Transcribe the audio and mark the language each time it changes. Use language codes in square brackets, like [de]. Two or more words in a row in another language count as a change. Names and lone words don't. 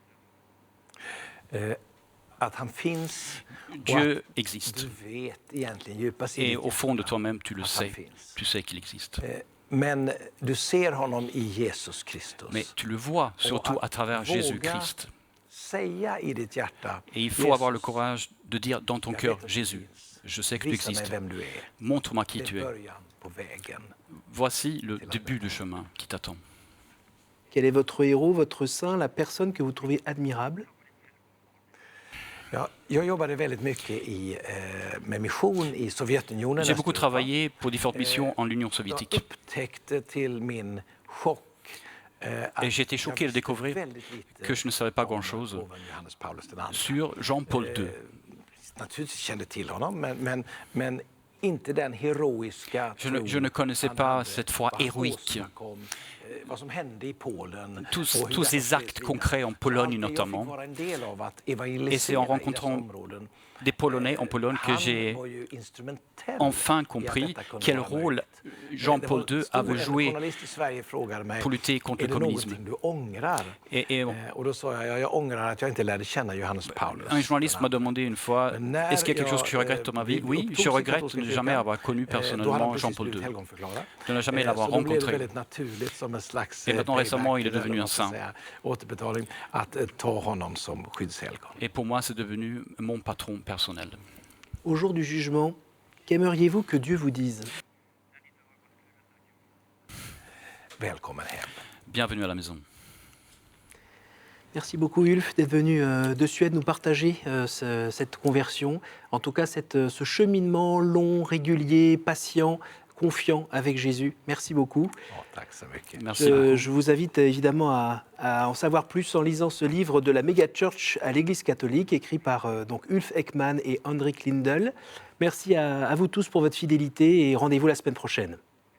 [sv] Att han finns och [fr] Dieu [sv] att [fr] existe. [sv] du vet egentligen djupast i [fr] Et [sv] ditt [fr] au fond de [sv] hjärta [fr] toi-même, tu le [sv] att han [fr] sais. [sv] finns. [fr] Tu sais qu'il existe. [sv] Men du ser honom i Jesus Kristus. [fr] Mais tu le vois surtout à travers Jésus-Christ. [sv] Säga i ditt hjärta, [fr] Et il faut avoir le courage de dire dans ton cœur, Jésus, je sais que tu [sv] visa mig [fr] existes. [sv] vem du är. [fr] Montre-moi [sv] Det [fr] qui [sv] är [fr] tu es. [sv] början på vägen. [fr] Voici le début du chemin qui t'attend. Quel est votre héros, votre saint, la personne que vous trouvez admirable? [sv] Ja, jag jobbade väldigt mycket med mission i Sovjetunionen. [fr] J'ai beaucoup [sv] Östeuropa. [fr] travaillé pour différentes missions en Union [sv] Jag [fr] soviétique. [sv] upptäckte till min chock [fr] Et j'ai été choqué de découvrir que je ne savais pas grand-chose sur Jean-Paul II. [sv] Naturligtvis kände till honom, men inte den heroiska [fr] Je ne connaissais pas cette foi héroïque. [sv] Vad som hände i Polen. [fr] Tous ces actes concrets en Pologne notamment. Et c'est en rencontrant des Polonais en Pologne que j'ai enfin compris quel rôle Jean-Paul II avait joué pour lutter contre le communisme. Et [sv] Och då sa jag ångrar att jag inte lärde känna Johannes Paulus. [fr] un journaliste m'a demandé une fois, est-ce qu'il y a quelque chose que tu regrettes dans ma vie? Oui, je regrette de ne jamais avoir connu personnellement Jean-Paul II, de ne jamais l'avoir rencontré. Et maintenant récemment, il est devenu un saint. [sv] Återbetalning att ta honom som skyddshelgon. [fr] Et pour moi, c'est devenu mon patron personnel. Au jour du jugement, qu'aimeriez-vous que Dieu vous dise? [sv] Välkommen hem. [fr] Bienvenue à la maison. Merci beaucoup Ulf d'être venu de Suède nous partager cette conversion, en tout cas ce cheminement long, régulier, patient, confiant avec Jésus. Merci beaucoup. [sv] Tack så mycket. [fr] Merci beaucoup. Je vous invite évidemment à en savoir plus en lisant ce livre de la Mega Church à l'Église catholique, écrit par donc Ulf Ekman et Henrik Lindell. Merci à vous tous pour votre fidélité et rendez-vous la semaine prochaine.